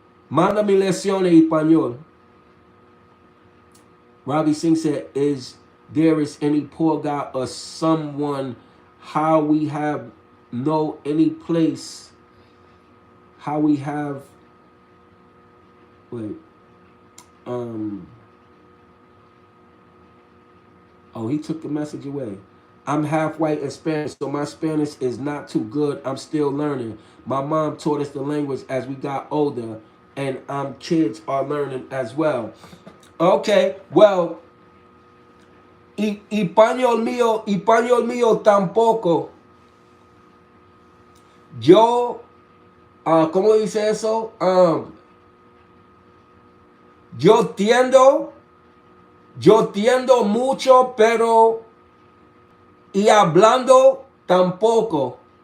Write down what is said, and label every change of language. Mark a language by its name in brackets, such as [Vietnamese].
[Spanish] Mándame lecciones español. [English] Robbie Singh said, is there is any poor guy or someone how we have no any place, how we have, wait, oh, he took the message away. I'm half white and Spanish, so my Spanish is not too good. I'm still learning. My mom taught us the language as we got older, and kids are learning as well. Okay, well, [Spanish] español mío tampoco. Yo, ¿cómo dice eso? Yo entiendo mucho, pero y hablando tampoco.